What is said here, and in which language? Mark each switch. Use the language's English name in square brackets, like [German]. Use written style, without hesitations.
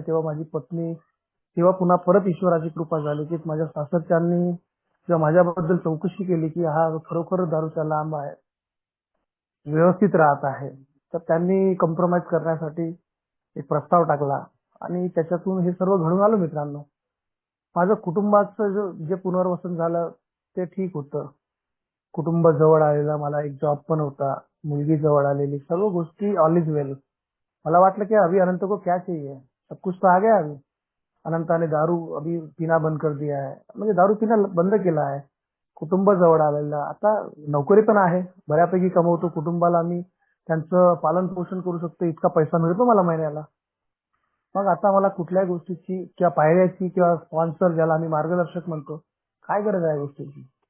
[Marathi] तेव्हा माझी पत्नी, तेव्हा पुन्हा परत ईश्वराची कृपा झाली की माझ्या सासरच्यांनी जेव्हा माझ्याबद्दल चौकशी केली की हा खरोखर दारूच्या लांब आहे, व्यवस्थित राहत आहे, तर त्यांनी कॉम्प्रोमाइज करण्यासाठी एक प्रस्ताव टाकला आणि त्याच्यातून हे सर्व घडून आलं मित्रांनो. माझं कुटुंबाचं जे पुनर्वसन झालं ते ठीक होतं. कुटुंब जवळ आलेलं, मला एक जॉब पण होता, मुलगी जवळ आलेली, सर्व गोष्टी [English] All is well. [Marathi] मला वाटलं की [Hindi] अभी अनंत को क्या चाहिए, सब कुछ तो आ गया. अभी अनंताने दारू अभी पीना बंद कर दिया है, [Marathi] म्हणजे दारू पिणं बंद केलं आहे. कुटुंब जवळ आलेलं, आता नोकरी पण आहे, बऱ्यापैकी कमवतो, कुटुंबाला मी त्यांचं पालन पोषण करू शकतो, इतका पैसा मिळतो मला महिन्याला. मग आता मला कुठल्याही गोष्टीची किंवा पायऱ्याची किंवा स्पॉन्सर, ज्याला आम्ही मार्गदर्शक म्हणतो, काय गरज आहे गोष्टीची.